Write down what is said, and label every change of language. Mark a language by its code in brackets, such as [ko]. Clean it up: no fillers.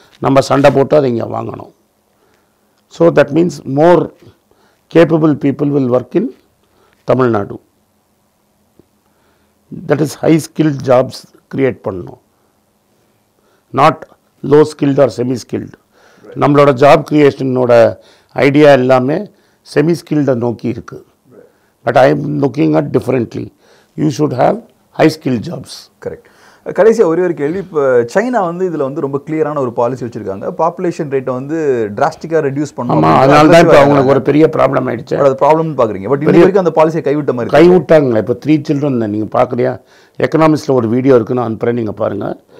[ta] நம்ம சண்டை போட்டு அதை இங்கே வாங்கணும். [en] So that means more capable people will work in Tamil Nadu. That is high skilled jobs create பண்ணணும், not low skilled or semi skilled. [ta] நம்மளோட ஜாப் க்ரியேஷனோட ஐடியா எல்லாமே செமி ஸ்கில்டை நோக்கி இருக்குது. [en] But I am looking at differently. You should have high skill jobs. [ta] Correct. கடைசியாக ஒரே ஒரு கேள்வி. இப்போ சைனா இதில் ரொம்ப கிளியரான ஒரு பாலிசி வச்சுருக்காங்க. பாப்புலேஷன் ரேட்டை டிராஸ்டிக்காக ரெடியூஸ் பண்ணணும். அதனால தான் இப்போ அவங்களுக்கு ஒரு பெரிய ப்ராப்ளம் ஆகிடுச்சு. அது ப்ராப்ளம்னு பார்க்குறீங்க. பட் இது வரைக்கும் அந்த பாலிசியை கைவிட்ட மாதிரி கைவிட்டாங்களே. இப்போ 3 children நீங்கள் பார்க்குறியா? எக்கனாமிக்ஸில் ஒரு வீடியோ இருக்குன்னு நான் அனுப்புகிறேன், நீங்கள் பாருங்கள்.